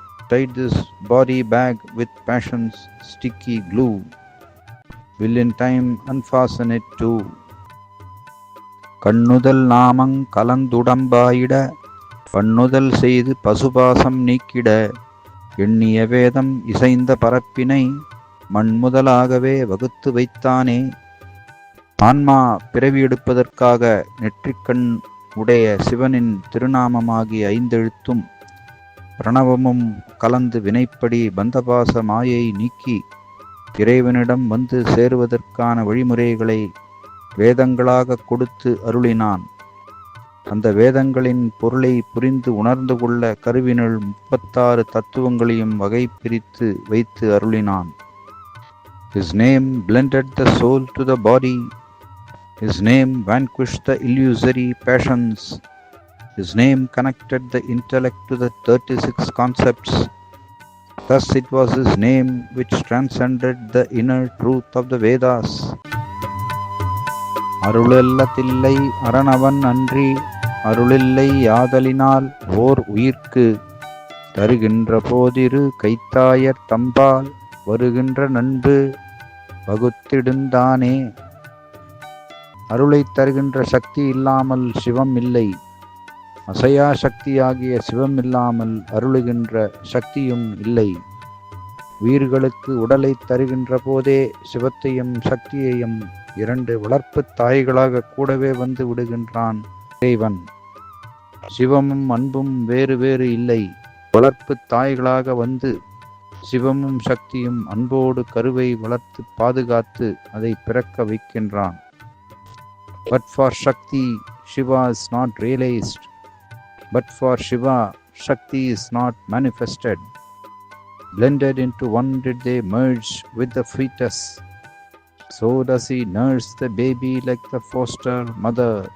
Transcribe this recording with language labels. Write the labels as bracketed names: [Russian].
[English] Tied this body bag with passion's sticky glue, will in time unfasten it too. [Tamil] கண்ணுதல் நாமங் கலந்துடம்பாயிட பண்ணுதல் செய்து பசுபாசம் நீக்கிட எண்ணிய வேதம் இசைந்த பரப்பினை மண்முதலாகவே வகுத்து வைத்தானே. ஆன்மா பிறவி எடுப்பதற்காக நெற்றிக்கண் உடைய சிவனின் திருநாமமாகிய 5 எழுத்தும் பிரணவமும் கலந்து வினைப்படி பந்தபாச மாயை நீக்கி இறைவனிடம் வந்து சேருவதற்கான வழிமுறைகளை வேதங்களாக கொடுத்து அருளினான். அந்த வேதங்களின் பொருளை புரிந்து உணர்ந்து கொள்ள கருவினுள் 36 தத்துவங்களையும் வகை பிரித்து வைத்து அருளினான். [English] His name blended the soul to the body. His name vanquished the illusory passions. His name connected the intellect to the 36 concepts. Thus it was his name which transcended the inner truth of the Vedas. [Tamil] அருளெல்லதில்லை அரணவன் அன்றி அருளில்லை யாதலினால் ஓர் உயிர்க்கு தருகின்ற போதிரு கைத்தாயர் தம்பால் வருகின்ற நண்பு வகுத்திடுந்தானே. அருளை தருகின்ற சக்தி இல்லாமல் சிவம் இல்லை. அசையா சக்தியாகிய சிவம் இல்லாமல் அருளுகின்ற சக்தியும் இல்லை. உயிர்களுக்கு உடலை தருகின்ற போதே சிவத்தையும் சக்தியையும் 2 வளர்ப்பு தாய்களாக கூடவே வந்து விடுகின்றான் இறைவன். சிவமும் அன்பும் வேறு வேறு இல்லை. வளர்ப்பு தாய்களாக வந்து சிவமும் சக்தியும் அன்போடு கருவை வளர்த்து பாதுகாத்து அதை பிறக்க வைக்கின்றான். [English] But for Shakti, Shiva is not realized. But for Shiva, Shakti is not manifested. Blended into one did they merge with the fetus. So does he nurse the baby like the foster mother.